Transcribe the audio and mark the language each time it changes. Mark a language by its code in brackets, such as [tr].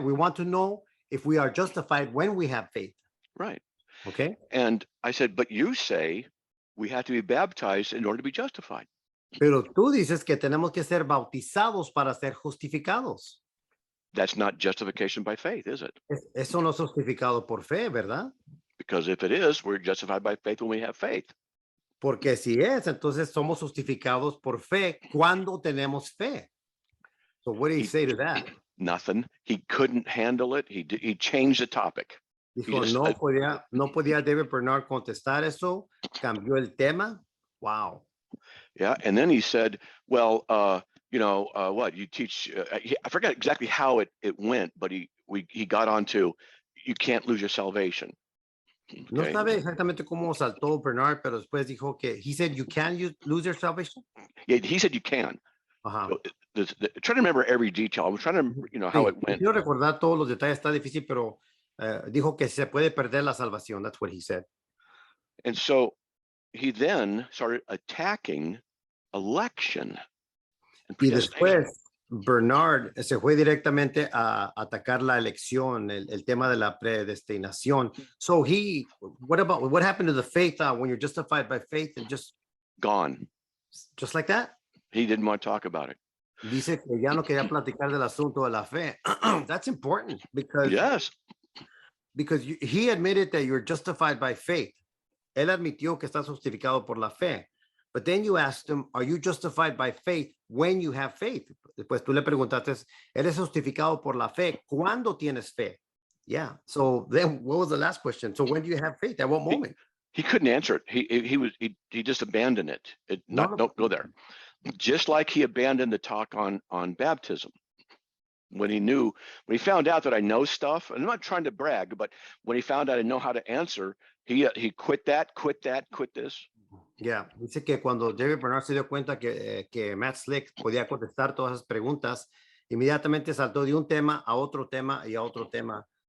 [en] We want to know if we are justified when we have faith. Right. Okay. And I said, but you say we have to be baptized in order to be justified. [es] Pero tú dices que tenemos que ser bautizados para ser justificados. [en] That's not justification by faith, is it? [es] Eso no es justificado por fe, ¿verdad? [en] Because if it is, we're justified by faith when we have faith. [es] Porque si es, entonces somos justificados por fe cuando tenemos fe. [en] So what do you say to that? Nothing. He couldn't handle it. He changed the topic. [es] Dijo, no podía David Bernard contestar eso. Cambió el tema. Wow. [en] Yeah. And then he said, well, what you teach, I forgot exactly how it went, but he got on to, you can't lose your salvation. Okay. [es] No sabe exactamente cómo saltó Bernard, pero después dijo que, [en] he said, you can lose your salvation? Yeah, he said you can. Ajá. So, trying to remember every detail. I'm trying to, how [es] Sí, [en] it went. [es] quiero recordar todos los detalles, está difícil, pero dijo que se puede perder la salvación. [en] That's what he said. And so he then started attacking election and predestination. [es] después, Bernard se fue directamente a atacar la elección, el tema de la predestinación. [en] So what happened to the faith when you're justified by faith and just Gone. like that? He didn't want to talk about it. [es] Dice que ya no quería platicar del asunto de la fe. [en] That's important because Yes. he admitted that you're justified by faith. [es] Él admitió que estás justificado por la fe. [en] But then you asked him, are you justified by faith when you have faith? [es] Después tú le preguntaste, ¿eres justificado por la fe cuando tienes fe? [en] Yeah. So then what was the last question? So when do you have faith? At what moment? He couldn't answer it. He just abandoned it. Don't go there. Just like he abandoned the talk on baptism. When he found out that I know stuff, and I'm not trying to brag, but when he found out I know how to answer, he quit this. [es] Yeah, dice que cuando David Bernard se dio cuenta que Matt Slick podía contestar todas esas preguntas, inmediatamente saltó de un tema a otro tema y a otro tema.